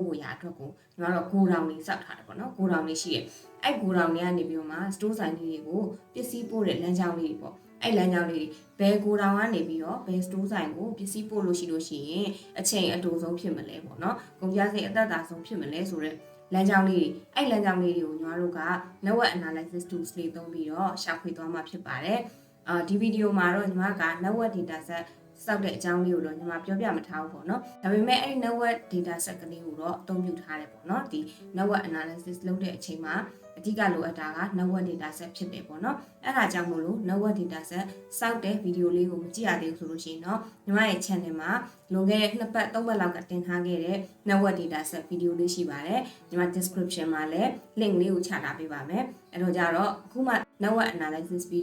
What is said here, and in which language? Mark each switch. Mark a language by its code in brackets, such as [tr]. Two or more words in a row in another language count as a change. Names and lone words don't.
[my] ဖို့ရာအတွက်ကိုညီမတို့ဂိုဒေါင်တွေစောက်ထားတယ်ပေါ့နော်ဂိုဒေါင်တွေရှိရအဲ့ဂိုဒေါင်တွေကနေပြီးတော့မှ store ဆိုင်လေးတွေကိုပစ္စည်းပို့တဲ့လမ်းကြောင်းလေးတွေပေါ့အဲ့လမ်းကြောင်းလေးတွေဘယ်ဂိုဒေါင်ကနေပြီးတော့ဘယ် store ဆိုင်ကိုပစ္စည်းပို့လို့ရှိရင်အချိန်အတူဆုံးဖြစ်မလဲပေါ့နော်ကုန်ကျစရိတ်အသက်သာဆုံးဖြစ်မလဲဆိုတော့လမ်းကြောင်းလေးအဲ့လမ်းကြောင်းလေးတွေကိုညီမတို့က [en] network analysis tools [my] လေးသုံးပြီးတော့ရှာဖွေသွားမှာဖြစ်ပါတယ်ဒီဗီဒီယိုမှာတော့ညီမက [en] network data set [my] စောက်တဲ့အကြောင်းလေးကိုတော့ညီမပြောပြမထားဘူးပေါ့နော်ဒါ ပေမဲ့အဲ့ [en] network data set [my] ကလေးကိုတော့အသုံးပြုထားတယ်ပေါ့နော်ဒီ [en] network analysis [my] လုပ်တဲ့အချိန်မှာအဓိကလိုအပ်တာက [en] network data set [my] ဖြစ်တယ်ပေါ့နော်အဲ့ဒါကြောင့်မို့လို့ [en] network data set [my] စောက်တဲ့ဗီဒီယိုလေးကိုမကြည့်ရသေးဘူးဆိုလို့ရှိရင်တော့ညီမရဲ့ channel မှာလွန်ခဲ့တဲ့2ပတ်3ပတ်လောက်ကတင်ထားခဲ့တဲ့ [en] network data set [my] ဗီဒီယိုလေးရှိပါတယ်ညီမ description မှာလည်း link လေးကိုချထားပေးပါမယ်အဲ့တော့ကြတော့အခုမှ [en] network analysis [my] ဗီ